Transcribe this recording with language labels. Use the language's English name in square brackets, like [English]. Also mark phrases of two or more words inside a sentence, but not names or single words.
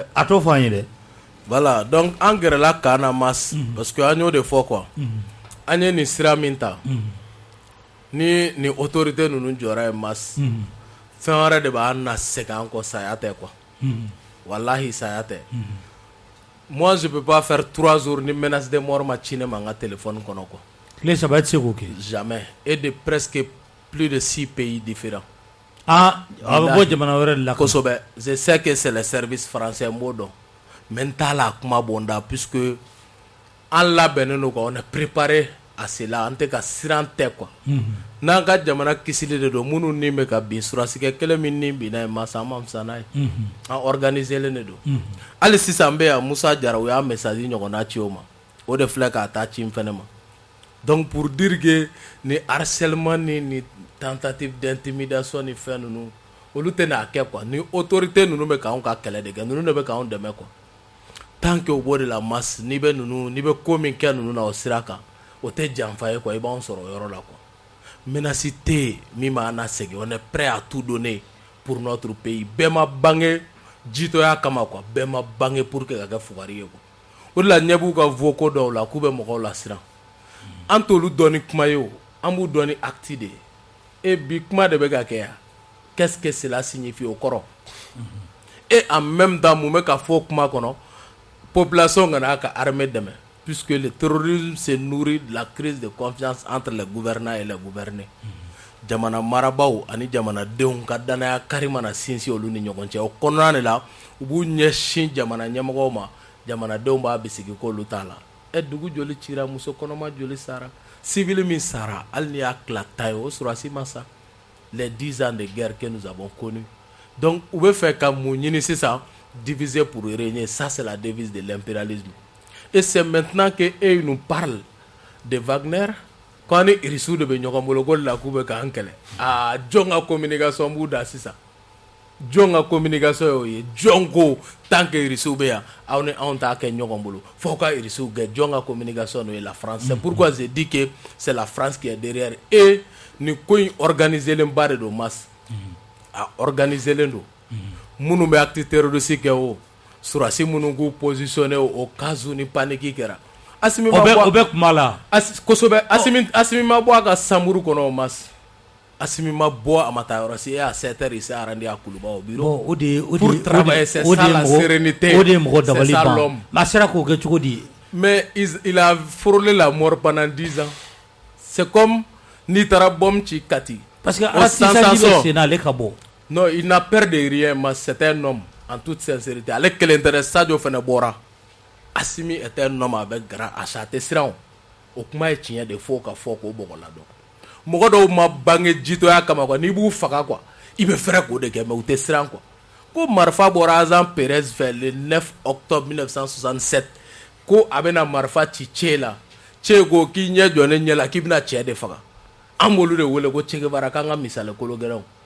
[Bambara] a t'o fɔ an ye dɛ [French] voilà donc [Bambara] an gɛrɛla kan na mas [French] parce que [Bambara] an y'o de fɔ quoi an ye nin sira min ta ni autorité ninnu jɔra ye mas fɛn wɛrɛ de b'a na segin an kɔ saya tɛ quoi wallahi saya tɛ [French] moi je peux pas faire 3 jours [Bambara] ni [French] menace de mort [Bambara] ma ci ne ma n ka téléphone kɔnɔ quoi tile saba i tɛ se k'o kɛ [French] jamais et de presque plus de 6 pays différents [Bambara] a bɛ bɔ jamana wɛrɛ de la kosɛbɛ [French] je sais que c'est les services français [Bambara] n b'o dɔn mais n t'a la kuma bɔ n da puisque an labɛnnen don quoi [French] on est préparé à cela [Bambara] an tɛ ka siran tɛ quoi n'an ka jamana kisili de don minnu ni bɛ ka bin surasikɛ kelen min ni binna ye masa an ma fisa n'a ye an organiselen de don hali sisan n bɛ yan Musa Jara o y'a message ɲɔgɔnna ci o ma o de filɛ k'a ta ci n fɛnɛ ma donc [French] pour dire que [Bambara] ni harcèlement ni [French] tentative d'intimidation [Bambara] ni fɛn ninnu olu tɛ n'a kɛ quoi ni autorité ninnu bɛ k'anw ka kɛlɛ de kɛ ninnu de bɛ k'anw dɛmɛ quoi [French] tant que [Bambara] o b'o de la masse n'i bɛ ko min kɛ ninnu na o sira kan o tɛ janfa ye quoi i b'anw sɔrɔ o yɔrɔ la quoi menace tɛ yen min b'an lasegin [French] on est prêt à tout donner pour notre pays [Bambara] bɛɛ ma bange jitoya kama quoi bɛɛ ma bange [French] pour que [Bambara] ka kɛ fugari ye quoi o de la ɲɛ b'u ka vocaux dɔw la k'u bɛ mɔgɔw lasiran an t'olu dɔn ni kuma ye o an b'u dɔn ni [French] acte de [Bambara] ye et bi kuma de bɛ ka kɛ yan [French] qu'est-ce que cela signifie [Bambara] o kɔrɔ [French] et en même temps [Bambara] mun bɛ ka fɔ kuma kɔnɔ population kana ka armée dɛmɛ [French] puisque le terrorisme se nourrit de la crise de confiance entre les gouvernants et les gouvernés [Bambara] jamana marabaw ani jamanadenw ka danaya kari mana sinsin olu ni ɲɔgɔn cɛ o kɔnɔna de la u b'u ɲɛsin jamana ɲɛmɔgɔw ma jamanadenw b'a bisigi k'olu t'a la dugu joli cira muso kɔnɔma joli sara civil min sara hali ni y'a tila ta ye o sɔrɔsi ma sa [French] les 10 ans de guerre que nous avons connus donc [Bambara] u bɛ fɛ ka mun ɲini sisan [French] diviser pour régner ça c'est la devise de l'impérialisme et c'est maintenant que eux nous parlent de Wagner quand [Bambara] ni irisiw de bɛ ɲɔgɔn bolo ko la k'u bɛ k'an kɛlɛ jɔn ka communication b'u da sisan jɔn ka communication y'o ye jɔn ko [French] tant que [Bambara] irisiw bɛ yan aw ni anw t'a kɛ ɲɔgɔn bolo fo ka irisiw gɛn jɔn ka communication n'o ye [French] la France c'est pourquoi je dis que c'est la France qui est derrière et [Bambara] ni ko in organiselen ba de don masse a organiselen don minnu bɛ [French] acte terroriste [Bambara] kɛ o surasi minnu k'u positionné o cas ni paniki kɛra Asimi ma bɔ o bɛ kuma la kosɛbɛ Asimi ma bɔ a ka sanburu kɔnɔ o masse Asimi ma bɔ a ma taa yɔrɔ si [French] et à 7h il s'est rendu à Kuluba au bureau [Bambara] o de [French] pour travailler c'est ça la sérénité [Bambara] o de ye mɔgɔ dabali ban mais a sera k'o kɛ cogo di [French] mais il a frôlé la mort pendant 10 ans c'est comme [Bambara] n'i taara bombe ci Kati [French] parce que [Bambara] Alassane bɛ sen na ale ka bɔ [French] non il n'a peur de rien mais c'est un homme en toute sincérité [Bambara] ale kelen tɛ dɛ Sadio fana bɔra Asimi [French] est un homme avec grand achat [Bambara] tɛ siran o kuma ye tiɲɛ de fo ka fɔ k'o bɔgɔ la dɔn mɔgɔ dɔw ma bange jitoya kama quoi n'i b'u faga quoi i bɛ fɛrɛ k'o de kɛ mais u tɛ siran quoi ko marifa bɔra Azan Perez fɛ [French] le 9 octobre 1967 [Bambara] ko a bɛna marifa ci Cɛ la Cɛ ko k'i ɲɛ jɔ ne ɲɛ la k'i bɛna Cɛ de faga an b'olu de wele ko Che Guevara k'an ka misali kolo gɛlɛnw